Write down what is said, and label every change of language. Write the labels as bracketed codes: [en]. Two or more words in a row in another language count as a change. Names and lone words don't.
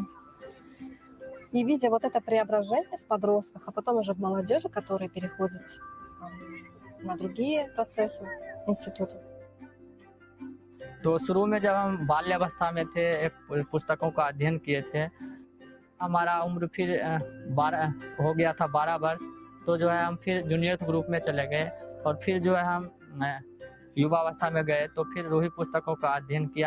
[ru] И видя вот это преображение в подростках, а потом уже в молодежи, которые переходят на другие процессы института. [hi] तो शुरू में जब हम बाल्यावस्था में थे पुस्तकों का अध्ययन किए थे हमारा उम्र फिर 12 हो गया था 12 वर्ष, तो जो है हम फिर [en] junior group [hi] में चले गए और फिर जो है हम युवावस्था में गए तो फिर रूही पुस्तकों का अध्ययन किया।